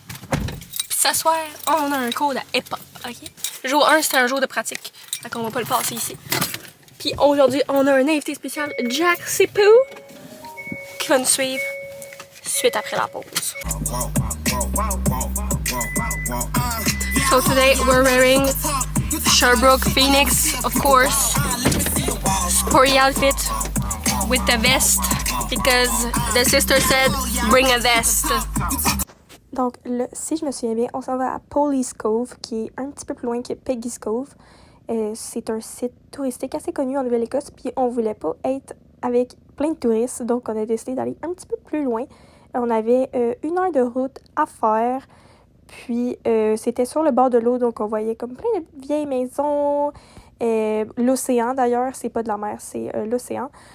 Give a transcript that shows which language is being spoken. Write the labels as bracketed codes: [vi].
[fr] Puis ce soir, on a un cours de hip-hop, ok? Jour 1, c'était un jour de pratique. Fait qu'on va pas le passer ici. Puis aujourd'hui, on a un invité spécial, Jack Sipou, qui va nous suivre suite après la pause. [en] So today we're wearing Sherbrooke Phoenix, of course, sporty outfit with the vest because the sister said bring a vest. [fr] Donc là, si je me souviens bien, on s'en va à Police Cove, qui est un petit peu plus loin que Peggy's Cove. C'est un site touristique assez connu en Nouvelle-Écosse, puis on voulait pas être avec plein de touristes, donc on a décidé d'aller un petit peu plus loin. On avait 1 heure de route à faire, puis c'était sur le bord de l'eau, donc on voyait comme plein de vieilles maisons, l'océan d'ailleurs, c'est pas de la mer, c'est l'océan.